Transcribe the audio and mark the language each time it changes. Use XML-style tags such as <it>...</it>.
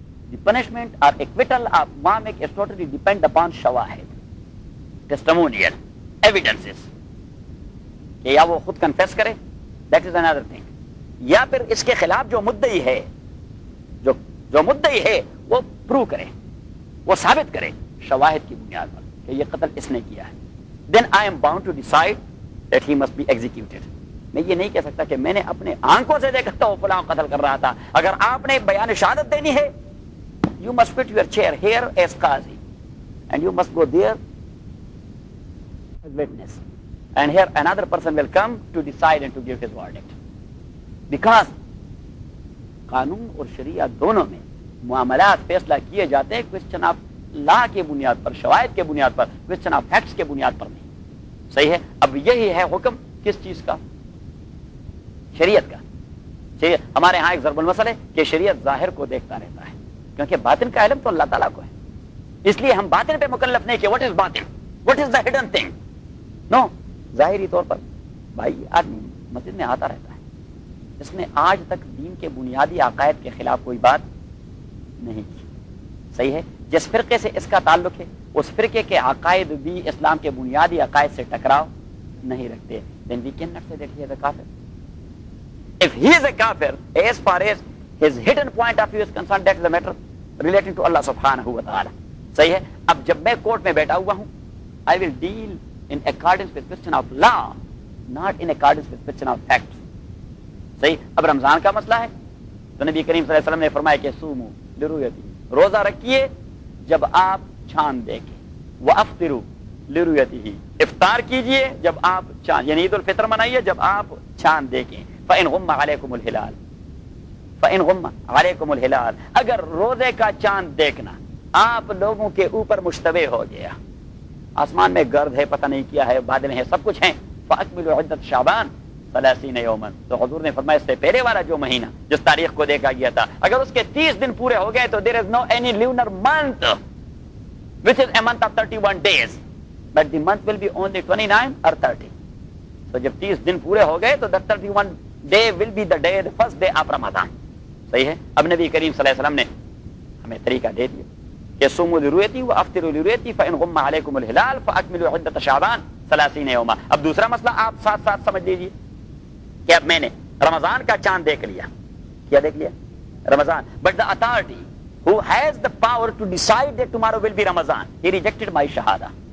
<ur>The punishment اور acquittal of وامک is totally depend upon شواہد, testimonial, evidences, کہ یا وہ خود کنفیس کرے, دیٹ از انادر تھنگ, یا پھر اس کے خلاف جو مدعی ہے, جو مدعی ہے وہ پرو کرے, وہ ثابت کرے شواہد کی بنیاد پر کہ یہ قتل اس نے کیا ہے,</ur> <en>then I am bound to decide that he must be executed.</en> <ur>میں یہ نہیں کہہ سکتا کہ میں نے اپنے آنکھوں سے دیکھا تھا وہ فلاں قتل کر رہا تھا. اگر آپ نے بیان شہادت دینی ہے,</ur> <en>you must put your chair here as qazi and you must go there as witness and here another person will come to decide and to give his verdict.</en> <ur>Because قانون اور شریعہ دونوں میں معاملات فیصلہ کیے جاتے ہیں question of لا کے بنیاد پر, شواہد کے بنیاد پر, کوئسچن آف فیکٹس کے بنیاد پر نہیں. صحیح ہے. اب یہی ہے حکم کس چیز کا؟ شریعت کا. صحیح. ہمارے ہاں ایک ضرب المثل ہے کہ شریعت ظاہر کو دیکھتا رہتا ہے, کیونکہ باطن کا علم تو اللہ تعالیٰ کو ہے, اس لیے ہم باطن پہ مکلف نہیں کہ واٹ از باطن, what is the hidden thing. نو, ظاہری طور پر بھائی آدمی مسجد میں آتا رہتا ہے, اس نے آج تک دین کے بنیادی عقائد کے خلاف کوئی بات نہیں کی. صحیح ہے. جس فرقے سے اس کا تعلق ہے, اس فرقے کے عقائد بھی اسلام کے بنیادی عقائد سے ٹکراؤ نہیں رکھتے.</ur> <en>Then we cannot say that he is a kafir. If he is a kafir, as far as his hidden point of view is concerned, that is a matter relating to Allah subhanahu wa ta'ala.</en> <ur>صحیح ہے. اب جب میں court میں بیٹھا ہوا ہوں,</ur> <en>I will deal in accordance with question of law, not in accordance with question of fact.</en> <ur>صحیح. اب رمضان کا مسئلہ ہے تو نبی کریم صلی اللہ علیہ وسلم نے فرمایا کہ</ur> <ar>سومو لرؤیتی,</ar> <ur>روزہ رکھیے جب آپ چاند دیکھیں,</ur> <ar>وافطروا لرؤیته,</ar> <ur>افطار کیجئے جب آپ چاند, یعنی عید الفطر منائیے جب آپ چاند دیکھیں.</ur> <ar>فان غم علیکم الہلال,</ar> <ur>فان غم علیکم الہلال, اگر روزے کا چاند دیکھنا آپ لوگوں کے اوپر مشتبہ ہو گیا, آسمان میں گرد ہے, پتہ نہیں کیا ہے, بادل ہیں, سب کچھ ہیں,</ur> <ar>فاکملوا عدت شعبان 30 یوماً,</ar> <ur>تو حضور نے فرمایا اس سے پہلے والا جو مہینہ جس تاریخ کو دیکھا گیا تھا, اگر اس کے 30 دن پورے ہو گئے تو</ur> <en>there is no any lunar month which is a month of 31 days but the month will be only 29 or 30. so</en> <ur>جب 30 دن پورے ہو گئے تو</ur> <en>the 31 day will be the day, the first day of Ramadan.</en> <ur>صحیح ہے. اب نبی کریم صلی اللہ علیہ وسلم نے ہمیں طریقہ دے دیا کہ</ur> <ar>صوموا لرؤیتي وافطروا لرؤیتي فان غم عليكم الهلال فاكملوا عدة شعبان 30 یوما.</ar> <ur>اب دوسرا مسئلہ آپ ساتھ ساتھ سمجھ لیجیے کہ اب میں نے رمضان کا چاند دیکھ لیا. کیا دیکھ لیا؟ رمضان.</ur> <en>But the authority who has the power to decide that tomorrow will be Ramzan, he rejected my shahada.</en>